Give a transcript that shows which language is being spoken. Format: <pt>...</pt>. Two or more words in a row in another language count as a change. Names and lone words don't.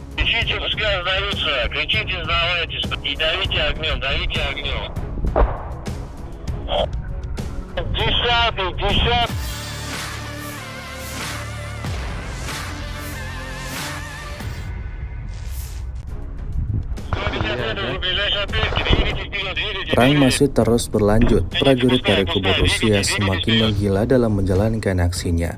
<ru>Кричите, пускай сдаются, кричите, сдавайтесь, и давите огнем, давите огнем. Десятый, десятый.</ru> <id>Perang masih terus berlanjut. Prajurit dari kubu Rusia semakin menggila dalam menjalankan aksinya.</id>